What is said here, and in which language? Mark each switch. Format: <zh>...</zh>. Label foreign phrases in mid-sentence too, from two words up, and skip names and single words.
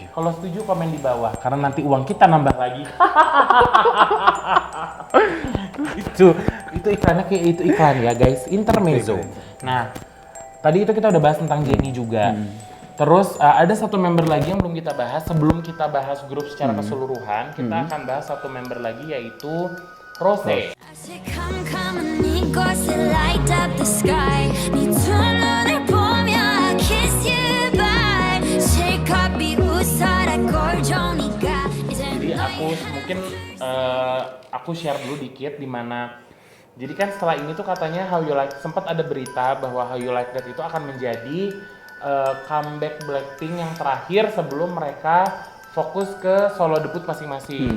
<id>Kalau setuju komen di bawah karena nanti uang kita nambah lagi. itu iklannya kayak itu iklan ya guys, intermezzo. Nah, tadi itu kita udah bahas tentang Jennie juga. Terus ada satu member lagi yang belum kita bahas. Sebelum kita bahas grup secara keseluruhan, kita akan bahas satu member lagi yaitu Rose.</id> <ko>다시 캄캄한 이곳에</ko> <en>light up the sky</en> <ko>네 두 눈을 보며</ko> <en>I kiss you bye</en> <ko>실컷 비웃어라 꼴종이가</ko> <id>Jadi aku share dulu dikit di mana. Jadi kan setelah ini tuh katanya How You Like, sempat ada berita bahwa How You Like That itu akan menjadi comeback Blackpink yang terakhir sebelum mereka fokus ke</id> <en>solo debut</en> <id>masing-masing.</id>